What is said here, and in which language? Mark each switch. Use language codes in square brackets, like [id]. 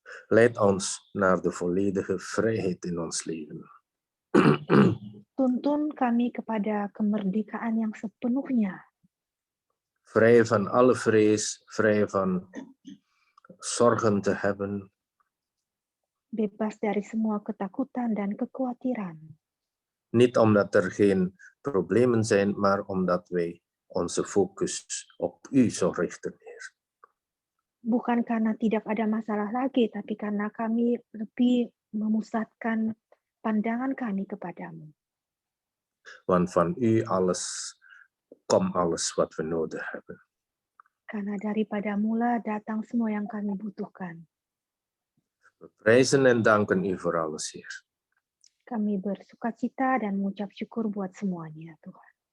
[nl] Leid ons naar de volledige vrijheid in ons leven. [id] Tuntun kami kepada kemerdekaan yang sepenuhnya. [nl] Vrij van alle vrees, vrij van zorgen te hebben. [id] Bebas dari semua ketakutan dan kekhawatiran. [nl] Niet omdat er geen problemen zijn, maar omdat wij onze focus op u zo richten, Heer. [id] Bukan karena tidak ada masalah lagi, tapi karena kami lebih memusatkan pandangan kami kepadamu. [nl] Want van u komt alles wat we nodig hebben. [id] Karena daripada-Mu lah datang semua yang kami butuhkan. [nl] We prijzen en danken u voor alles, Heer. [id] Kami bersukacita dan mengucap syukur buat semuanya, Tuhan.